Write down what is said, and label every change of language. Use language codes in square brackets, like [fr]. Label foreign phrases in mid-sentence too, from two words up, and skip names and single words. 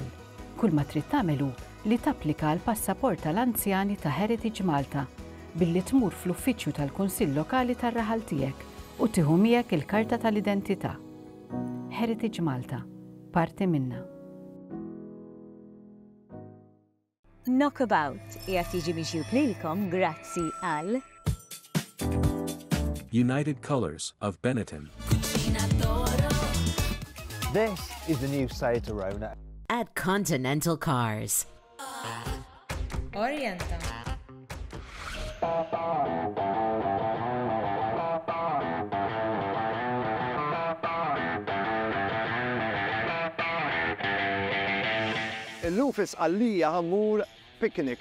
[mt] Kull ma trid tagħmel hu li tapplika l-passaport tal-anzjani ta' Heritage Malta billi tmur fl-uffiċċju tal-Kunsill Lokali tar-raħal tiegħek u tieħu miegħek il-karta tal-identità. Heritage Malta, parti minnha. Knockabout qiegħed jiġi mixjub lilkom grazzi għal United Colors of Benetton. [en] This is the new Seat Arona. At Continental Cars. Orienta. [mt] Illum fis-Qallija ħammur picnic.